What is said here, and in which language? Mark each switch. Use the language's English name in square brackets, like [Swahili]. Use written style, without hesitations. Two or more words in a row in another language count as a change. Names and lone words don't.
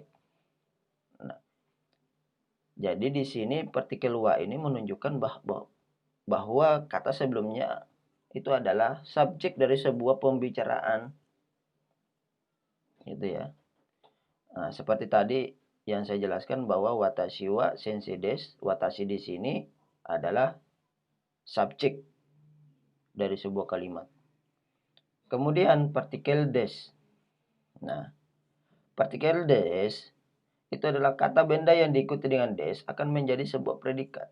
[Indonesian] Nah, jadi di sini partikel wa ini menunjukkan bahwa kata sebelumnya itu adalah subjek dari sebuah pembicaraan. Gitu ya. Nah, seperti tadi yang saya jelaskan bahwa [Japanese] 私は先生です, [Indonesian] watashi di sini adalah subjek dari sebuah kalimat. Kemudian partikel des. Nah, partikel des itu adalah kata benda yang diikuti dengan des akan menjadi sebuah predikat.